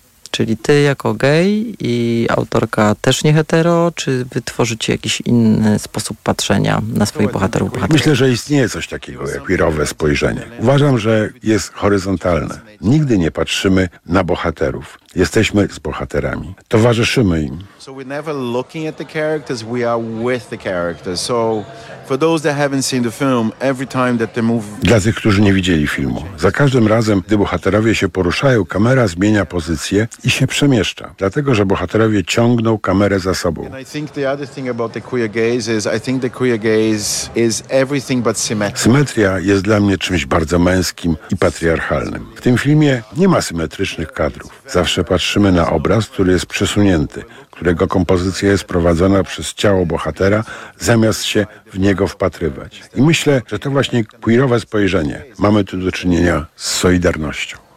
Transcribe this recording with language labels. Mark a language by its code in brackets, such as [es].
[pl] Czyli ty jako gej i autorka też nie hetero, czy wytworzyć jakiś inny sposób patrzenia na swoich bohaterów? Myślę, że istnieje coś takiego jak queerowe spojrzenie. Uważam, że jest horyzontalne. Nigdy nie patrzymy na bohaterów. Jesteśmy z bohaterami. Towarzyszymy im. [en] So we're never looking at the characters, we are with the characters. So for those that haven't seen the film, every time that they move. [pl] Dla tych, którzy nie widzieli filmu, za każdym razem, gdy bohaterowie się poruszają, kamera zmienia pozycję i się przemieszcza, dlatego że bohaterowie ciągną kamerę za sobą. [en] And I think the other thing about the queer gaze is, I think the queer gaze is everything but symmetry. [pl] Symetria jest dla mnie czymś bardzo męskim i patriarchalnym. W tym filmie nie ma symetrycznych kadrów. Zawsze patrzymy na obraz, który jest przesunięty, którego kompozycja jest prowadzona przez ciało bohatera, zamiast się w niego wpatrywać. I myślę, że to właśnie queerowe spojrzenie. Mamy tu do czynienia z solidarnością.